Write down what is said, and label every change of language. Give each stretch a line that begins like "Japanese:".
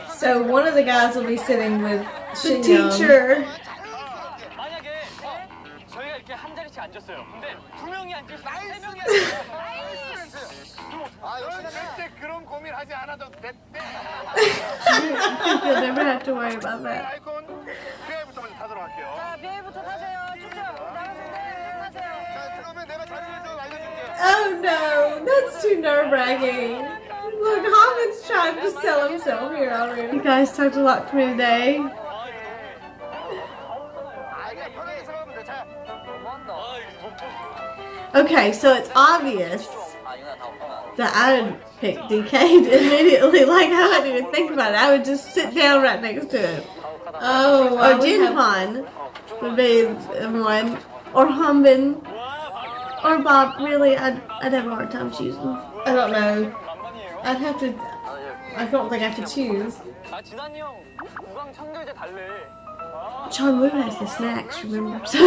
English: So one of the guys will be sitting with The Shinyeong. teacher.
Korean: 만약에 저희가 이렇게 한 자리씩 앉았어요. 근데 2명이 앉을 수 3명이 앉을 수. 아, 절대 그런 고민하지 않아도 됐대.
English: You'll never have to worry about that.
Korean: 아이콘 PI부터 먼저 타도록 할게요. 자, 비행부터 타세요. 쭉쭉 나가세요. 타세요. 자, 그러면 내가 자리를 좀 알려줄게.
English: Oh no, that's too nerve-wracking. Look, Haman's trying to sell himself here already. You guys talked a lot to me today.
Korean: 아, 이게 편하게 생각하면 돼. 자,
English: Okay, so it's obvious that I would pick DK immediately. Like, I wouldn't even think about it. I would just sit down right next to him. Oh, Or Jinhan would be the one. Or Hanbin. Or Bob. Really, I'd have a hard time choosing. I don't know. I'd have to. I don't think I could choose.
Korean: 아 진환이 형 우강 청결제 달래.
English: John Woo has the snacks, remember?